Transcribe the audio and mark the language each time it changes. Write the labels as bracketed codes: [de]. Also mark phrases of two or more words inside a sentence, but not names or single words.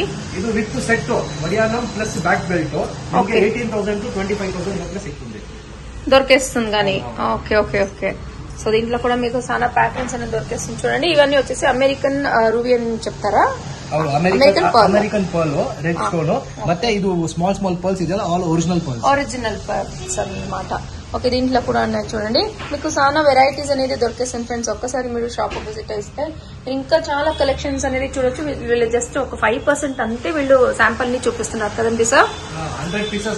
[te] ఇది [en] with set [te] వడియానం [en] plus back belt [te] 18,000 to 25,000 మధ్య సిక్తుంది, దొరికేస్తుంది. కానీ [en] okay okay okay. [te] సో దీంట్లో కూడా మీకు చాలా ప్యాటర్న్స్ అనేది దొరికేస్తుంది. చూడండి, ఇవన్నీ వచ్చేసి [en] American ruby [te] అని చెప్తారా? [en] American pearl red stone. [kn] ಮತ್ತೆ ಇದು [en] small pearls [kn] ಇದೆಲ್ಲ [en] all original [te] పర్ల్స్ అన్నమాట. ఓకే, దీంట్లో కూడా ఉన్నాయి చూడండి. మీకు చాలా వెరైటీస్ అనేది దొరికేస్తుంది ఫ్రెండ్స్. ఒక్కసారి మీరు [en] shop visit [te] అయితే ఇంకా చాలా కలెక్షన్స్ అనేది చూడొచ్చు. వీళ్ళు జస్ట్ ఒక 5% అంతే వీళ్ళు శాంపుల్ ని చూపిస్తున్నారు కదండి సార్. [en] 100 pieces